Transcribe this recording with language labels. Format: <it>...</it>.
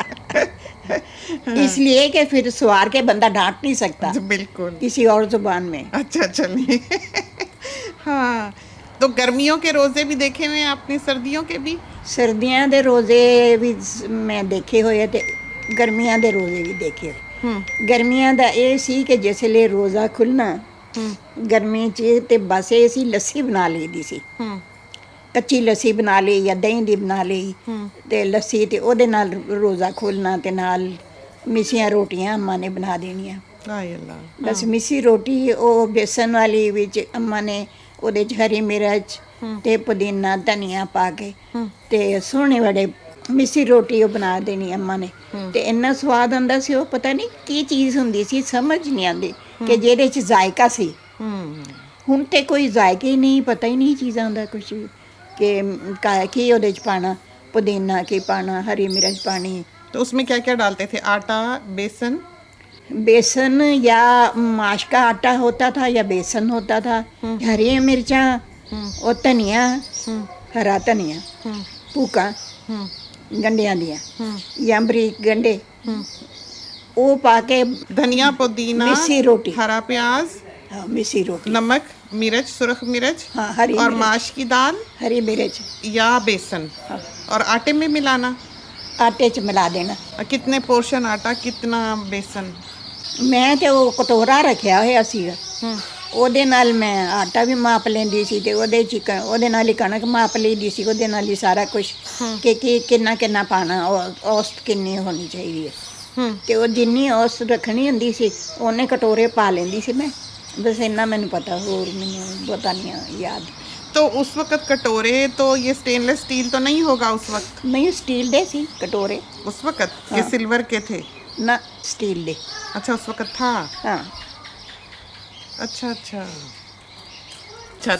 <hi>इसलिए कि फिर स्वार के बंदा डांट नहीं सकता बिल्कुल। किसी और जुबान में। अच्छा, चलिए हाँ, तो गर्मियों के रोजे भी देखे हुए हैं आपने, सर्दियों के भी?</hi> <pa>सर्दियां दे रोजे भी मैं देखे होए ते गर्मियां दे रोजे भी देखे होए। गर्मियां दा ਇਹ ਸੀ ਕਿ ਜਿਸਲੇ ਰੋਜ਼ਾ ਖੁੱਲਣਾ ਗਰਮੀ 'ਚ ਤੇ ਬਸ ਇਹ ਸੀ ਲੱਸੀ ਬਣਾ ਲਈਦੀ ਸੀ। ਕੱਚੀ ਲੱਸੀ ਬਣਾ ਲਈ ਜਾਂ ਦਹੀਂ ਦੀ ਬਣਾ ਲਈ ਤੇ ਲੱਸੀ ਤੇ ਉਹਦੇ ਨਾਲ ਰੋਜ਼ਾ ਖੋਲਣਾ ਤੇ ਨਾਲ ਮਿੱਸੀਆਂ ਰੋਟੀਆਂ ਅੰਮਾ ਨੇ ਬਣਾ ਦੇਣੀਆਂ। ਹਾਏ ਅੱਲਾ। ਬਸ ਮਿੱਸੀ ਰੋਟੀ ਉਹ ਬੇਸਨ ਵਾਲੀ ਵਿੱਚ ਅੰਮਾ ਨੇ ਉਹਦੇ 'ਚ ਹਰੀ ਮਿਰਚ ਤੇ ਪੁਦੀਨਾ ਧਨੀਆ ਪਾ ਕੇ ਤੇ ਸੋਹਣੇ ਬੜੇ ਮਿੱਸੀ ਰੋਟੀ ਉਹ ਬਣਾ ਦੇਣੀ ਅੰਮਾ ਨੇ। ਤੇ ਇੰਨਾ ਸਵਾਦ ਆਉਂਦਾ ਸੀ, ਉਹ ਪਤਾ ਨਹੀਂ ਕੀ ਚੀਜ਼ ਹੁੰਦੀ ਸੀ, ਸਮਝ ਨਹੀਂ ਆਉਂਦੀ ਕਿ ਜਿਹਦੇ 'ਚ ਜ਼ਾਇਕਾ ਸੀ। ਹੁਣ ਤੇ ਕੋਈ ਜ਼ਾਇਕਾ ਹੀ ਨਹੀਂ, ਪਤਾ ਹੀ ਨਹੀਂ ਚੀਜ਼ਾਂ ਦਾ ਕੁਛ ਵੀ कि की ਉਹਦੇ 'ਚ ਪਾਣਾ, पुदीना की पाना, हरी मिर्च पानी।</pa> <hi>तो उसमें क्या क्या डालते थे? आटा, बेसन? बेसन या माश का आटा होता था या बेसन होता था, हरी मिर्चा और धनिया, हरा धनिया</hi> <pa>भूका गंढियां दियां या बरीक गंढे, वो पाके</pa> <hi>धनिया, पुदीना, मिस्सी रोटी, हरा प्याज, मिस्सी रोटी, नमक, मिर्च, सुरख मिर्च, हाँ, हरी और मिर्च, माश की दाल, हरी मिर्च या बेसन, हाँ। और आटे में मिलाना?</hi> <pa>आटे च मिला देना।</pa> <hi>कितने पोर्शन आटा, कितना बेसन?</hi> <pa>मैं तो वो कटोरा रखिया होया सीगा, ਉਹਦੇ ਨਾਲ ਮੈਂ ਆਟਾ ਵੀ ਮਾਪ ਲੈਂਦੀ ਸੀ ਤੇ ਉਹਦੇ 'ਚ ਉਹਦੇ ਨਾਲ ਹੀ ਕਣਕ ਮਾਪ ਲਈਦੀ ਸੀ, ਉਹਦੇ ਨਾਲ ਹੀ ਸਾਰਾ ਕੁਝ ਕਿ ਕਿੰਨਾ ਕਿੰਨਾ ਪਾਣਾ, ਔਸਤ ਕਿੰਨੀ ਹੋਣੀ ਚਾਹੀਦੀ ਹੈ। ਤੇ ਉਹ ਜਿੰਨੀ ਔਸਤ ਰੱਖਣੀ ਹੁੰਦੀ ਸੀ ਉਹਨੇ ਕਟੋਰੇ ਪਾ ਲੈਂਦੀ ਸੀ ਮੈਂ।</pa> <hi>बस इतना मैंने पता, और मैंने पता नहीं याद। तो उस वक्त कटोरे तो ये स्टेनलेस स्टील तो नहीं होगा उस वक्त?</hi> <pa>नहीं, स्टील दे सी कटोरे</pa> <hi>उस वक्त। हाँ। ये सिल्वर के थे</hi> <pa>ना, स्टील दे।</pa> <hi>अच्छा, उस वक्त था। हाँ। अच्छा अच्छा अच्छा।</hi>